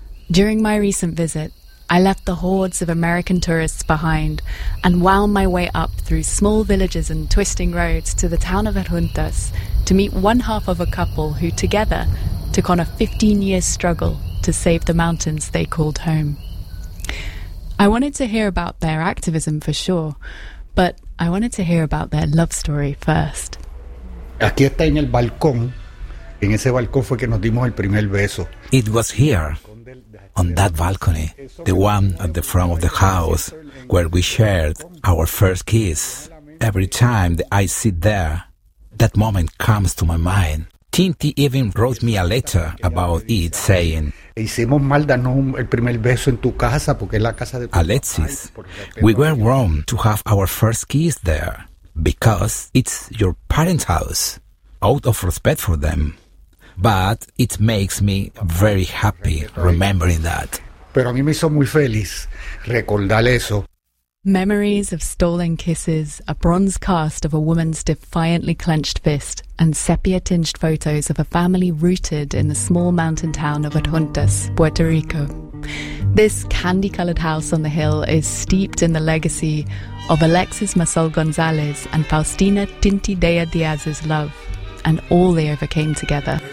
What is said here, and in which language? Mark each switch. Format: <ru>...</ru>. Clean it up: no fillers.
<en>During my recent visit, I left the hordes of American tourists behind and wound my way up through small villages and twisting roads to the town of Adjuntas to meet one half of a couple who together took on a 15-year struggle to save the mountains they called home. I wanted to hear about their activism for sure, but I wanted to hear about their love story first.</en> <es>Aquí está en el balcón. En ese balcón fue que nos dimos el primer beso.</es> <en>It was here, on that balcony, the one at the front of the house, where we shared our first kiss. Every time that I sit there, that moment comes to my mind. Tinti even wrote me a letter about it, saying, Alexis, we were wrong to have our first kiss there, because it's your parents' house, out of respect for them. But it makes me very happy remembering that.</en> <es>Pero a mí me hizo muy feliz recordar eso.</es> <en>Memories of stolen kisses, a bronze cast of a woman's defiantly clenched fist, and sepia-tinged photos of a family rooted in the small mountain town of Adjuntas, Puerto Rico. This candy-coloured house on the hill is steeped in the legacy of Alexis Masol González and Faustina Tinti Dea Diaz's love, and all they overcame together.</en>